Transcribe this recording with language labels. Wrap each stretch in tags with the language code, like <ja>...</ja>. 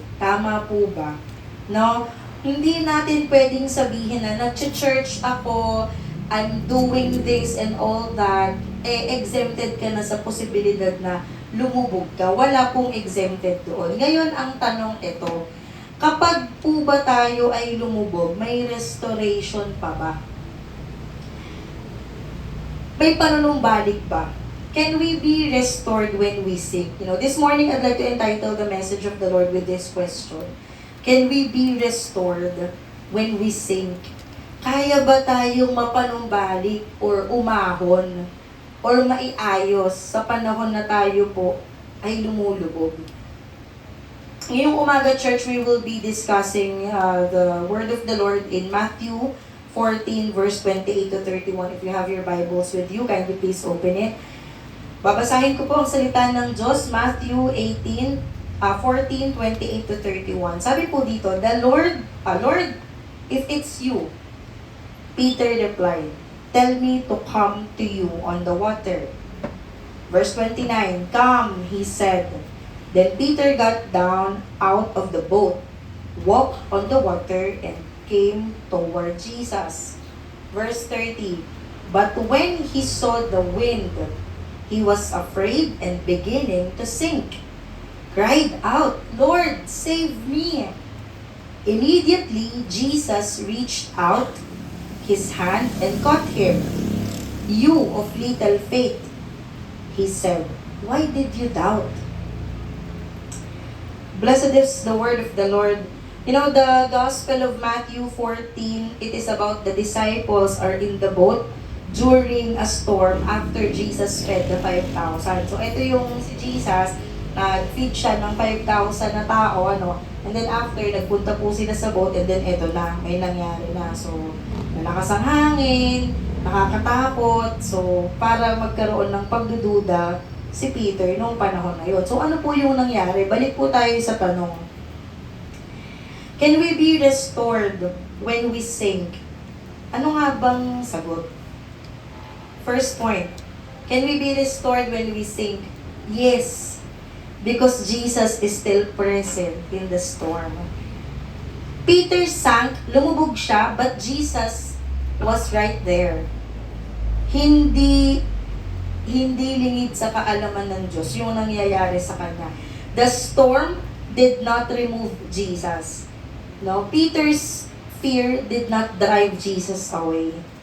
<tl>Tama po ba? No? Hindi natin pwedeng sabihin na nag-church ako,</tl> <en>I'm doing this and all that,</en> <tl>exempted ka na sa posibilidad na lumubog ka. Wala pong exempted doon. Ngayon, ang tanong ito, kapag po ba tayo ay lumubog, may restoration pa ba? May panunumbalik ba?</tl> <en>Can we be restored when we sink? This morning I'd like to entitle the message of the Lord with this question. Can we be restored when we sink?</en> <tl>Kaya ba tayong mapanumbalik or umahon or maiayos sa panahon na tayo po ay lumulubog? Ngayong umaga,</tl> <en>church, we will be discussing the word of the Lord in Matthew 14, verse 28 to 31. If you have your Bibles with you, kindly please open it.</en> <tl>Babasahin ko po ang salita ng Diyos, Matthew 14, 28 to 31. Sabi po dito,</tl> <en>Lord, if it's you, Peter replied, tell me to come to you on the water. Verse 29, come, he said. Then Peter got down out of the boat, walked on the water, and came toward Jesus. Verse 30, but when he saw the wind, he was afraid and beginning to sink. Cried out, Lord, save me! Immediately, Jesus reached out his hand and caught him. You of little faith, he said, why did you doubt? Blessed is the word of the Lord. The Gospel of Matthew 14, it is about the disciples are in the boat during a storm after Jesus fed the 5,000.</en> <tl>So, ito yung si Jesus, nag-feed siya ng 5,000 na tao, and then after, nagpunta po sila sa boat, and then ito na, may nangyari na. So, malakas ang hangin, nakakatakot, so, para magkaroon ng pagdududa si Peter noong panahon na yun. So, ano po yung nangyari? Balik po tayo sa tanong.</tl> <en>Can we be restored when we sink?</en> <tl>Ano nga bang sagot?</tl> <en>First point, can we be restored when we sink? Yes, because Jesus is still present in the storm. Peter sank,</en> <tl>lumubog siya,</tl> <en>but Jesus was right there.</en> <tl>Hindi lingid sa kaalaman ng Diyos yung nangyayari sa kanya.</tl> <en>The storm did not remove Jesus. No, Peter's fear did not drive Jesus away.</en>